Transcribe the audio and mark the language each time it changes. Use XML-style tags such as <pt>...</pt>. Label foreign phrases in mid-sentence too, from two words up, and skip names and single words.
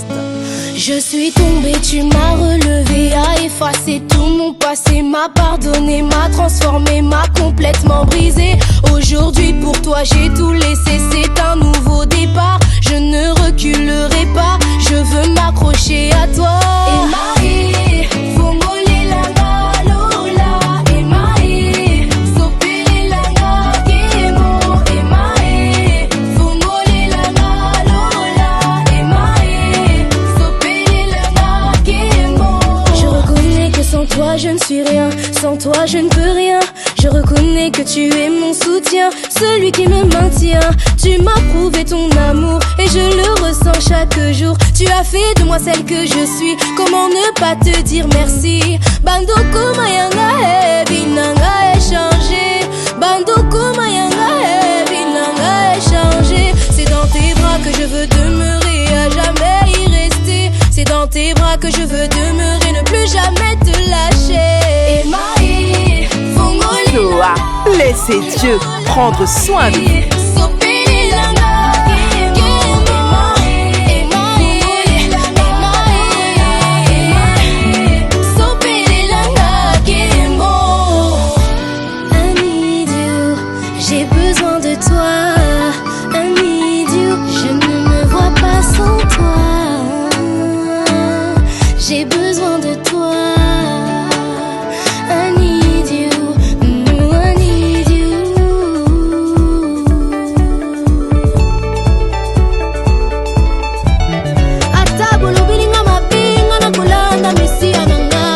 <fr>Je suis tombée, tu m'as relevé, a effacé tout mon passé, m'a pardonné, m'a transformé, m'a complètement brisé. Aujourd'hui pour toi j'ai tout laissé, c'est un nouveau départ. Je ne reculerai pas, je veux m'accrocher à toi.</fr> <ln>Emae, fongole langa lola, emae, sopere langa kemo, emae, fongole langa lola, emae, sopere langa kemo.</ln> <fr>Je reconnais que sans toi je ne suis rien, sans toi je ne peux rien. Je reconnais que tu es mon soutien, celui qui me maintient. Tu m'as prouvé ton amour et je le ressens chaque jour. Tu as fait de moi celle que je suis, comment ne pas te dire merci.</fr> <ln>Bandoko mayanga binanga échangé, bandoko mayanga binanga échangé.</ln> <fr>C'est dans tes bras que je veux demeurer, à jamais y rester. C'est dans tes bras que je veux demeurer, ne plus jamais te lâcher.</fr> <ln>Emae,</ln> <fr>Noah, laissez Dieu prendre soin de vous. J'ai besoin de toi,</fr> <en>I need you.</en> <fr>Je ne me vois pas sans toi. J'ai besoin de toi,</fr> <en>I need you, I need you.</en> <ln>Atabo lobilinga mapinga na kulanda mesia nanga.</ln>